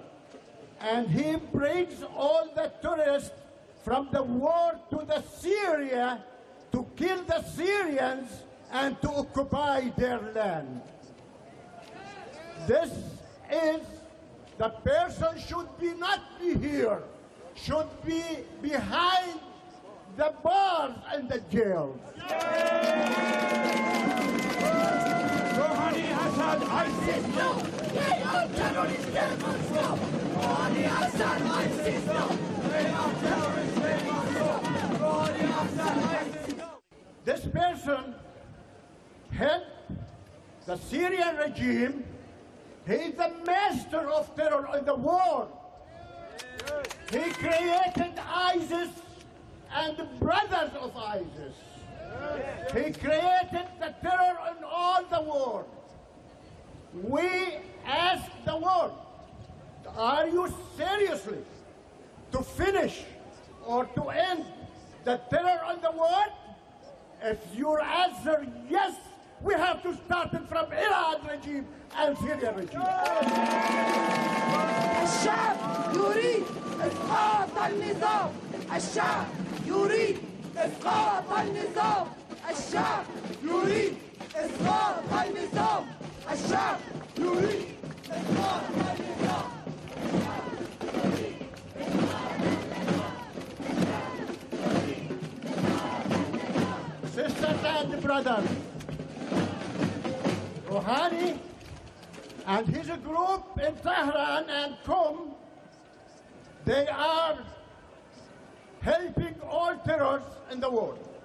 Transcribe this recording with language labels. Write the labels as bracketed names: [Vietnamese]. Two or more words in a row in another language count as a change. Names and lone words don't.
[English] And he brings all the tourists from the war to the Syria to kill the Syrians and to occupy their land. This is the person should be not be here, should be behind the bars and the jails. روحانی حسد ISIS no! They are terrorists, they must go! روحانی حسد ISIS no! They are terrorists, they must go! روحانی حسد ISIS no! This person had the Syrian regime. He is the master of terror in the world. He created ISIS and the brothers of ISIS. He created the terror in all the world. We ask the world, are you seriously to finish or to end the terror in the world? If your answer yes, we have to start it from Iran regime and Syrian regime. [Arabic] الشعب يريد إسقاط النظام. الشعب يريد إسقاط النظام. الشعب يريد إسقاط النظام. الشعب يريد إسقاط النظام. [English] Sisters and brothers, Rohani and his group in Tehran and Qom, they are helping all terrorists in the world.